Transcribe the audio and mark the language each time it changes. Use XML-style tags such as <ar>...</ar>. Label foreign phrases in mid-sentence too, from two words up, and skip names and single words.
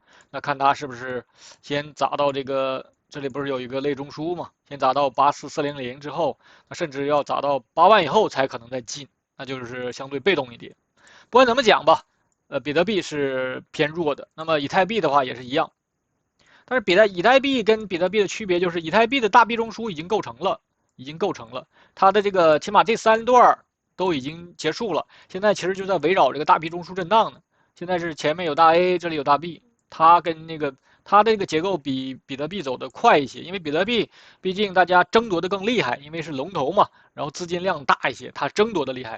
<zh>那看它是不是先砸到這個，這裡不是有一個類中樞嘛？先砸到84400之後，那甚至要砸到8萬以後才可能再進，那就是相對被動一點。不管怎麼講吧，比特幣是偏弱的，那麼以太幣的話也是一樣。但是以太幣跟比特幣的區別就是，以太幣的大 B 中樞已經構成了，它的這個起碼這3段都已經結束了，現在其實就在圍繞這個大 B 中樞震盪呢。現在是前面有大 A， 這裡有大 B， 它跟它的這個結構比比特幣走得快一些，因為比特幣畢竟大家爭奪的更厲害，因為是龍頭嘛，然後資金量大一些，它爭奪的厲害。</zh>